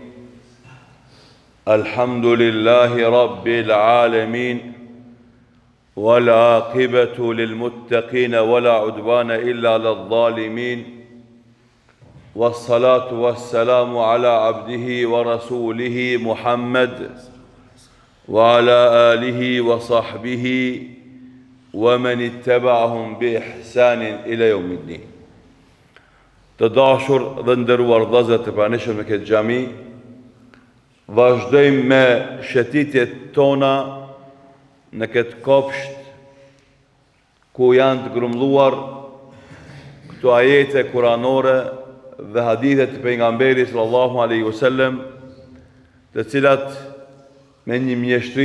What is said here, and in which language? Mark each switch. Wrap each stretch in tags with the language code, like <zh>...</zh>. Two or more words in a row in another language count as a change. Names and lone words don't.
<ar>الحمد لله رب العالمين، والعاقبة للمتقين ولا عدوان إلا على الظالمين، والصلاة والسلام على عبده ورسوله محمد وعلى آله وصحبه ومن اتبعهم بإحسان إلى يوم الدين.</ar> <sq>Të dashur dhe nderuar vëllezër të pranishëm në këtë xhami, vazhdojmë me shëtitjet tona në këtë kopsht ku janë të grumbulluar këto ajete kuranore dhe hadithe të pejgamberit</sq> <ar>صلى الله عليه وسلم,</ar> <sq>të cilat me një mjeshtri</sq>